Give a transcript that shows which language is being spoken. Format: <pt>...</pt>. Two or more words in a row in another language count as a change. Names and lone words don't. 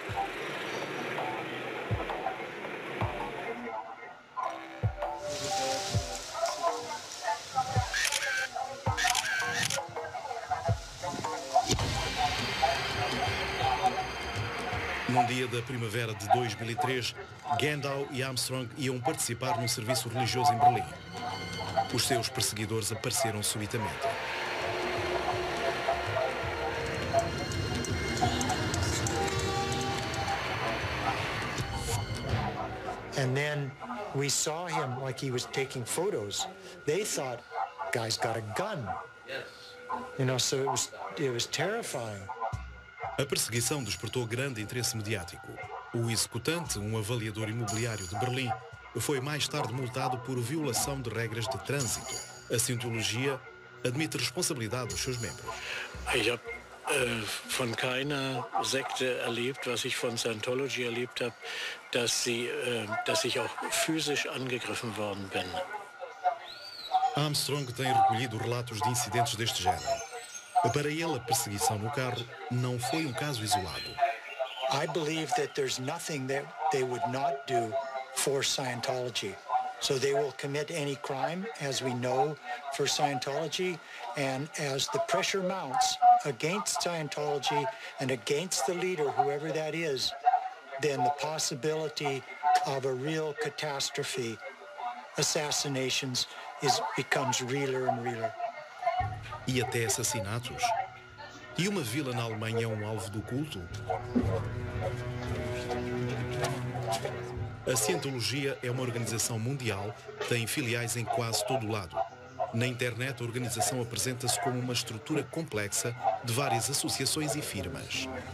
<pt>Num dia da primavera de 2003, Gandalf e Armstrong iam participar num serviço religioso em Berlim. Os seus perseguidores apareceram subitamente.</pt> <en>And then we saw him like he was taking photos. They thought, guy's got a gun. You know, so it was terrifying.</en> <pt>A perseguição despertou grande interesse mediático. O executante, um avaliador imobiliário de Berlim, foi mais tarde multado por violação de regras de trânsito. A cientologia admite responsabilidade dos seus membros.</pt> <de>Ich habe von keiner Sekte erlebt, was ich von Scientology erlebt habe, dass ich auch physisch angegriffen worden bin.</de> <pt>Armstrong tem recolhido relatos de incidentes deste género. Para ele, a perseguição no carro não foi um caso isolado.</pt> <en>I believe that there's nothing that they would not do for Scientology. So they will commit any crime, as we know, for Scientology. And as the pressure mounts against Scientology and against the leader, whoever that is, then the possibility of a real catastrophe, assassinations, becomes realer and realer.</en> <pt>E até assassinatos. E uma vila na Alemanha é um alvo do culto? A cientologia é uma organização mundial, tem filiais em quase todo o lado. Na internet, a organização apresenta-se como uma estrutura complexa de várias associações e firmas.</pt>